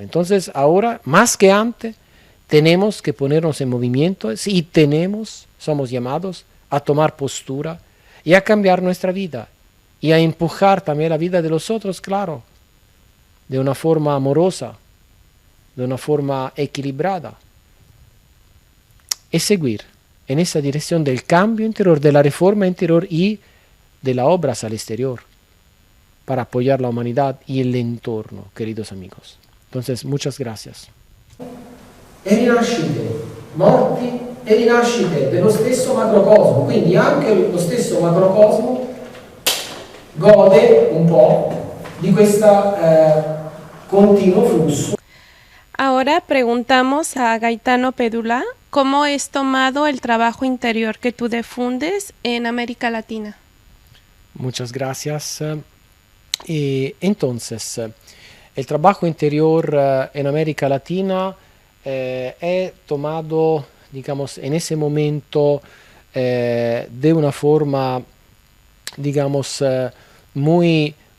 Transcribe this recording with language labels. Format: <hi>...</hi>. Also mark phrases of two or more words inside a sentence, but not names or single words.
<es>Entonces, ahora, más que antes, tenemos que ponernos en movimiento y somos llamados a tomar postura y a cambiar nuestra vida y a empujar también la vida de los otros, claro, de una forma amorosa, de una forma equilibrada. Y seguir en esa dirección del cambio interior, de la reforma interior y de las obras al exterior para apoyar la humanidad y el entorno, queridos amigos. Entonces, muchas gracias.</es> <it>E rinascite, morti e rinascite dello stesso macrocosmo, quindi anche lo stesso macrocosmo gode un po' di questo continuo flusso.</it> <es>Ahora preguntamos a Gaetano Pedula cómo es tomado el trabajo interior que tú difundes en América Latina. Muchas gracias. Y entonces, el trabajo interior en América Latina es tomado, digamos, en ese momento de una forma, digamos, muy</es>